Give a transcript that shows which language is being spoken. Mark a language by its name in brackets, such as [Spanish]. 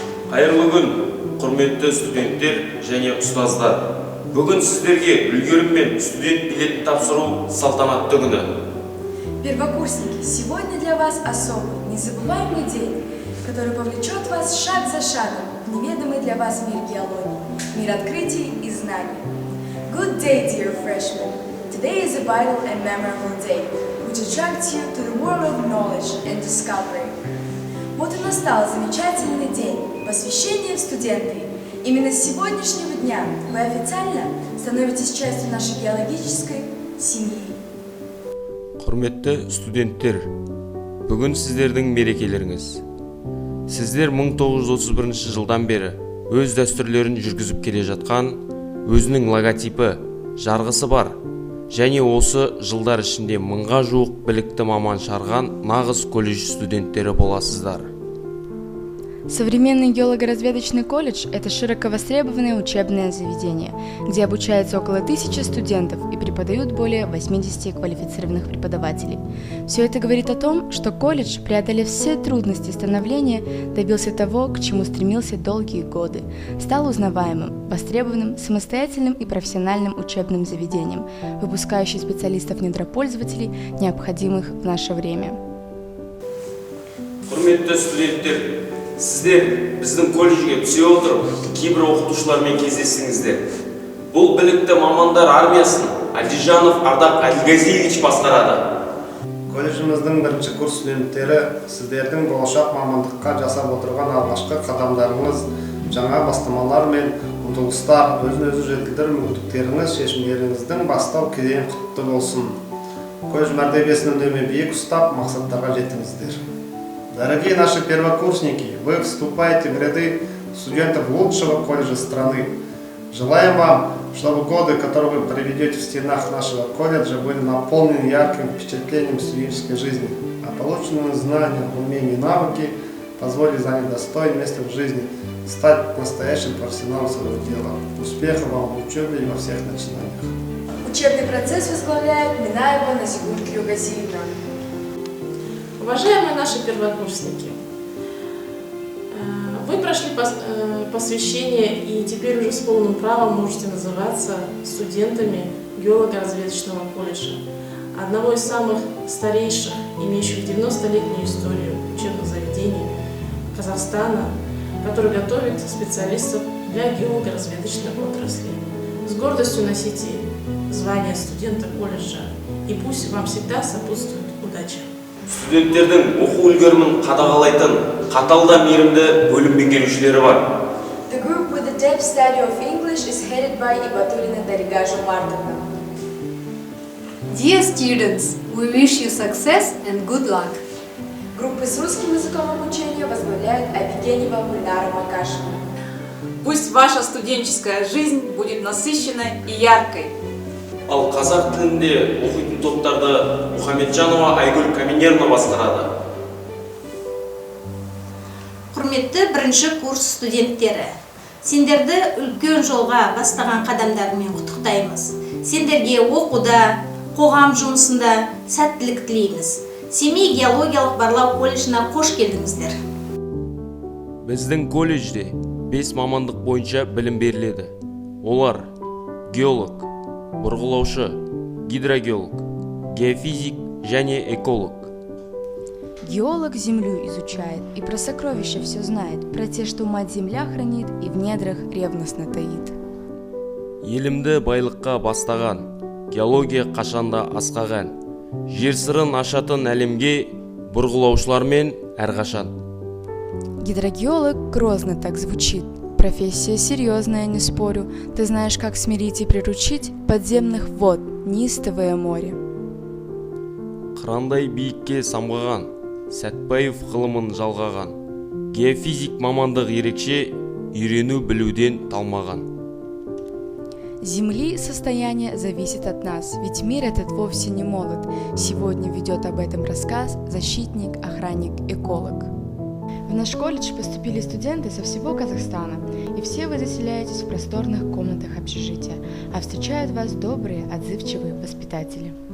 [Kazakh] Қайырлы күн, құрметті студенттер және ұстаздар. Бүгін сіздерге үлгерім мен студент билет тапсыру салтанатты күні. [Russian] Первокурсники, сегодня для вас особый, незабываемый день, который повлечет вас шаг за шагом в неведомый для вас мир геологии, мир открытий и знаний. [English] Good day, dear freshmen. Today is a vital and memorable day, which attracts you to the world of knowledge and discovery. [Russian] Вот и настал замечательный день, посвящение в студенты. Именно с сегодняшнего дня вы официально становитесь частью нашей геологической семьи. [Kazakh] Құрметті студенттер, бүгін сіздердің мерекелеріңіз. Сіздер 1931 жылдан бері өз дәстүрлерін жүргізіп келе жатқан, өзінің логотипі, жарғысы бар, және осы жылдар ішінде 1000-ға жуық білікті маман шығарған нағыз колледж студенттері боласыздар. [Russian] Современный геолого-разведочный колледж – это широко востребованное учебное заведение, где обучается около 1000 студентов и преподают более 80 квалифицированных преподавателей. Все это говорит о том, что колледж, преодолев все трудности становления, добился того, к чему стремился долгие годы, стал узнаваемым, востребованным, самостоятельным и профессиональным учебным заведением, выпускающим специалистов-недропользователей, необходимых в наше время. [Kazakh] Құрметті студенттер, сіздер біздің колледжге түсе отырып, кейбір оқытушылармен кездестіңіздер. Бұл білікті мамандар армиясын Альдижанов Ардақ Әлгазиевич басқарады. Колледжіміздің бірінші курс студенттері сіздердің болашақ мамандыққа жасап отырған алғашқы қадамдарыңыз, жаңа бастамалар мен ұмтылыстар, өзін-өзі жетілдіру мүмкіндіктеріңіз, шешімдеріңіздің бастау кезеңі құтты болсын. Колледж мәртебесін үнемі биік ұстап, мақсаттарға жетіңіздер. [Russian] Дорогие наши первокурсники, вы вступаете в ряды студентов лучшего колледжа страны. Желаем вам, чтобы годы, которые вы проведете в стенах нашего колледжа, были наполнены ярким впечатлением студенческой жизни, а полученные знания, умения и навыки позволят занять достойное место в жизни, стать настоящим профессионалом своего дела. Успехов вам в учебе и во всех начинаниях. Учебный процесс возглавляет Минаева Назигуль Клюгазиевна. Уважаемые наши первокурсники, вы прошли посвящение и теперь уже с полным правом можете называться студентами геолого-разведочного колледжа, одного из самых старейших, имеющих 90-летнюю историю учебных заведений Казахстана, который готовит специалистов для геолого-разведочной отрасли. С гордостью носите звание студента колледжа, и пусть вам всегда сопутствует удача. [Kazakh] Студенттердің оқу үлгерімін қадағалайтын, қатал да мейірімді бөлім меңгерушілері бар. [English] The group with the depth study of English is headed by Ibatullina Дарига Жумартовна. Dear students, we wish you success and good luck. [Russian] Группы с русским языком обучения возглавляет Абигенева Гульнара Макашева. Пусть ваша студенческая жизнь будет насыщенной и яркой. [Kazakh] Ал қазақ тілінде оқитын топтарды Мұхамеджанова Айгүл Каменерна басқарады. Құрметті бірінші курс студенттері, сендерді үлкен жолға бастаған қадамдарымен құттықтаймыз. Сендерге оқуда, қоғам жұмысында сәттілік тілейміз. Семей геологиялық барлау колледжіне қош келдіңіздер. Біздің колледжде 5 мамандық бойынша білім беріледі. Олар геолог, бұрғылаушы, гидрогеолог, геофизик және эколог. [Russian] Геолог землю изучает и про сокровища все знает, про те, что мать земля хранит и в недрах ревностно таит. [Kazakh] Елімді байлыққа бастаған, геология қашанда асқаған, жер сырын ашатын әлемге бұрғылаушылармен әрқашан. [Russian] Гидрогеолог грозно так звучит. Профессия серьезная, не спорю. Ты знаешь, как смирить и приручить подземных вод, неистовое море. [Kazakh] Қырандай биікке самғаған, Сәтбаев ғылымын жалғаған. Геофизик мамандық ерекше, үйрену білуден талмаған. [Russian] Земли состояние зависит от нас, ведь мир этот вовсе не молод. Сегодня ведет об этом рассказ защитник, охранник, эколог. В наш колледж поступили студенты со всего Казахстана, и все вы заселяетесь в просторных комнатах общежития, а встречают вас добрые, отзывчивые воспитатели.